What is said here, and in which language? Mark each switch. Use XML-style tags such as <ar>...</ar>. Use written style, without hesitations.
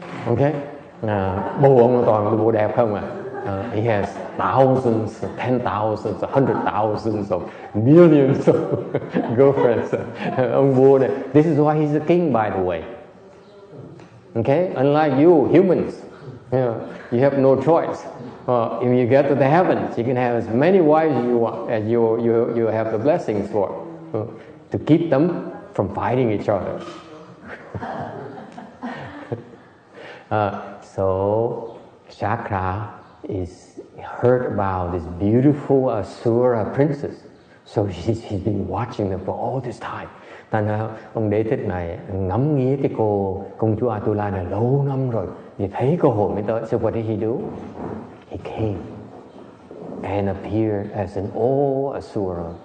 <vi>Okay, bồ ông toàn bồ đẹp không à.</vi> <en>He has thousands, 10,000, 100,000 of millions of girlfriends.</en> <vi>Ông vua này.</vi> <en>This is why he's a king, by the way. Okay, unlike you humans, you have no choice. If you get to the heavens, you can have as many wives as you want, as you have the blessings for, to keep them from fighting each other. So Shakra heard about this beautiful Asura princess, so he's been watching them for all this time.</en> <vi>Thành ra ông Đế Thích này ngắm nghía cái công chúa Atula này lâu năm rồi, thì thấy cơ hội mới tới.</vi> <en>So what did he do? He came and appeared as an old Asura.</en>